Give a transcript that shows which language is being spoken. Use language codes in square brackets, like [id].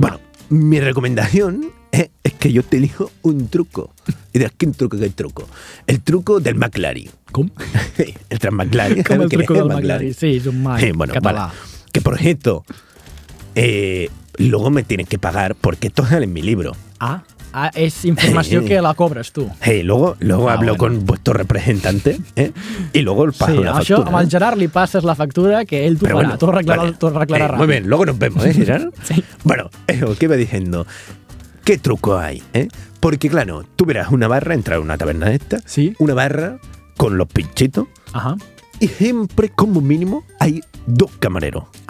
[es] Bueno, mi recomendación es que yo te elijo un truco. Y dirás, ¿qué truco? ¿Qué truco? El truco del McLaren. ¿Cómo? El McLaren. [ca] Com el truco del McLaren. Sí, és un mag català. [es] Vale. Que por cierto, luego me tienen que pagar porque esto sale en mi libro. [ca] És informació que la cobres tu. [es] Luego hablo con vuestro representante y luego el pago la factura. [ca] Això amb el Gerard li passes la factura que ell t'ho farà. [es] Bueno, [ca] t'ho arreglarà ràpid. [es] Muy bien, luego nos vemos, Gerard. Sí. Bueno, eso, ¿qué iba diciendo? ¿Qué truco hay? Porque claro, tú verás una barra, entrar a una taberna de esta, una barra con los pinchitos, y siempre como mínimo hay 2 camareros.